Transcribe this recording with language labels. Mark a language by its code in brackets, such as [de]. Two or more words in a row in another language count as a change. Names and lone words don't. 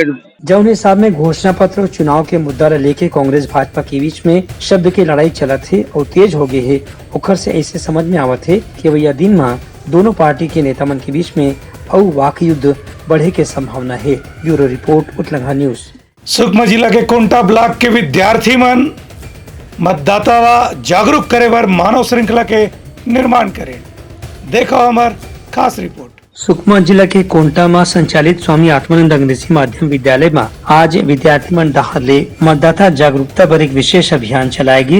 [hne] जौने साहब में घोषणा पत्र और चुनाव के मुद्दा लेके कांग्रेस भाजपा के बीच में शब्द की लड़ाई चलत है और तेज हो गई है। ओखर से ऐसे समझ में आवत है कि भैया दिन में दोनों पार्टी के नेता मन के बीच में और वाक युद्ध बढ़े के संभावना है। [en] bureau report उत्तलंगा न्यूज। [hne] सुकमा जिला के कोंटा ब्लॉक के विद्यार्थी मन मतदाता जागरूक करे बर मानव श्रृंखला के निर्माण करें। देखो हमार खास रिपोर्ट। सुकमा जिला के कोंटा में संचालित स्वामी आत्मानंद अंग्रेजी माध्यम विद्यालय में आज विद्यार्थी मन डहाले मतदाता जागरूकता पर एक विशेष अभियान चलाएगी।